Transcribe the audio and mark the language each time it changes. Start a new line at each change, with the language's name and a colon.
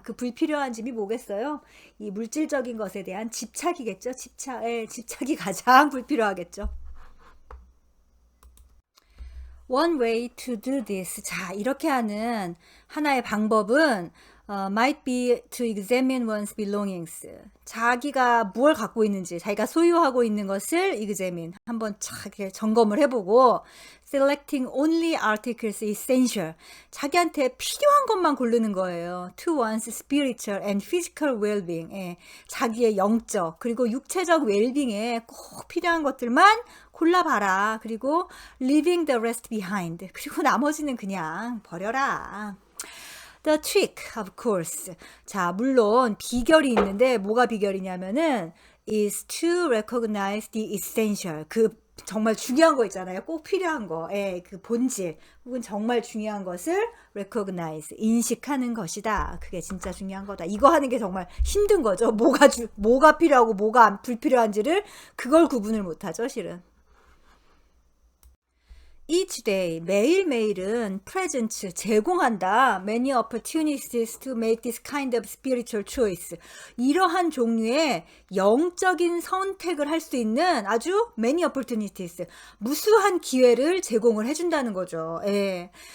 Korean: 그 불필요한 짐이 뭐겠어요? 이 물질적인 것에 대한 집착이겠죠. 집착이 가장 불필요하겠죠.
English: One way to do this.
Korean: 자, 이렇게 하는 하나의 방법은
English: might be to examine one's belongings.
Korean: 자기가 무엇을 갖고 있는지, 자기가 소유하고 있는 것을 examine, 한번 이렇게 점검을 해보고,
English: selecting only articles essential.
Korean: 자기한테 필요한 것만 고르는 거예요.
English: to one's spiritual and physical well-being.
Korean: 예, 자기의 영적 그리고 육체적 웰빙에 꼭 필요한 것들만 골라봐라.
English: 그리고 leaving the rest behind.
Korean: 그리고 나머지는 그냥 버려라.
English: The trick, of course.
Korean: 자, 물론 비결이 있는데 뭐가 비결이냐면은
English: is to recognize the essential.
Korean: 그 정말 중요한 거 있잖아요. 꼭 필요한 거. 예, 그 본질 혹은 정말 중요한 것을 recognize, 인식하는 것이다. 그게 진짜 중요한 거다. 이거 하는 게 정말 힘든 거죠. 뭐가 필요하고 뭐가 불필요한지를 그걸 구분을 못 하죠, 실은.
English: Each day,
Korean: 매일매일은
English: presents,
Korean: 제공한다.
English: Many opportunities to make this kind of spiritual choice.
Korean: 이러한 종류의 영적인 선택을 할 수 있는 아주
English: many opportunities,
Korean: 무수한 기회를 제공을 해준다는 거죠. 예.